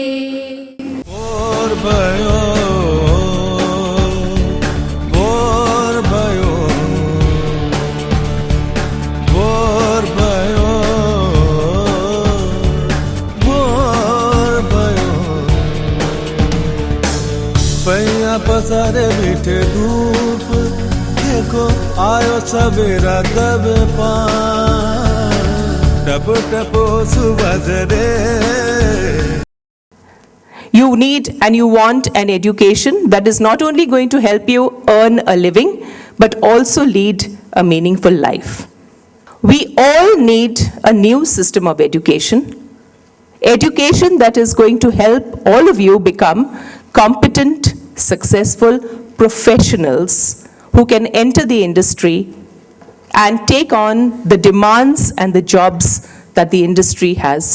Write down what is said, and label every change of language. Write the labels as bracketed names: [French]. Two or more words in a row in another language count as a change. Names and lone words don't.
[Hindi] और भयो और भयो और भयो और भयो पैया पसारे मीठे धूप देखो आयो सवेरा तब टपो टपो सुबह रे. [English] You need and you want an education that is not only going to help you earn a living, but also lead a meaningful life. We all need a new system of education. Education that is going to help all of you become competent, successful professionals who can enter the industry and take on the demands and the jobs that the industry has.